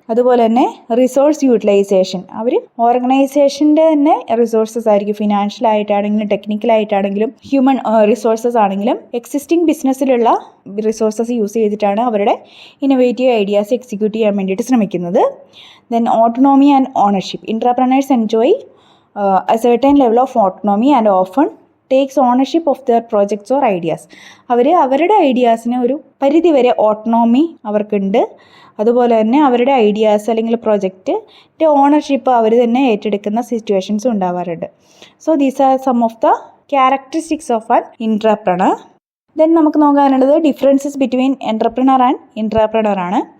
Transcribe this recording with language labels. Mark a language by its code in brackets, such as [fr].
[ml] അതുപോലെ തന്നെ resource utilisation. അവർ ഓർഗനൈസേഷൻ്റെ തന്നെ റിസോഴ്സസ് ആയിരിക്കും. ഫിനാൻഷ്യൽ ആയിട്ടാണെങ്കിലും ടെക്നിക്കലായിട്ടാണെങ്കിലും ഹ്യൂമൻ റിസോഴ്സസ് ആണെങ്കിലും എക്സിസ്റ്റിംഗ് ബിസിനസ്സിലുള്ള റിസോഴ്സസ് യൂസ് ചെയ്തിട്ടാണ് അവരുടെ ഇന്നോവേറ്റീവ് ഐഡിയാസ് എക്സിക്യൂട്ട് ചെയ്യാൻ വേണ്ടിയിട്ട് ശ്രമിക്കുന്നത്. [en] Then autonomy and ownership. Entrepreneurs enjoy a certain level of autonomy and often takes ownership of their projects or ideas. [ml] അവരുടെ ഐഡിയാസിന് ഒരു പരിധിവരെ ഓട്ടോണോമി അവർക്കുണ്ട്. അതുപോലെ തന്നെ അവരുടെ ഐഡിയാസ് അല്ലെങ്കിൽ പ്രൊജക്റ്റിൻ്റെ ഓണർഷിപ്പ് അവർ തന്നെ ഏറ്റെടുക്കുന്ന സിറ്റുവേഷൻസും ഉണ്ടാവാറുണ്ട്. [en] So these are some of the characteristics of an entrepreneur. [ml] Then നമുക്ക് നോക്കാനുള്ളത് ഡിഫറൻസസ് ബിറ്റ്വീൻ എൻട്രപ്രണർ ആൻഡ് ഇൻട്രാപ്രണർ ആണ്.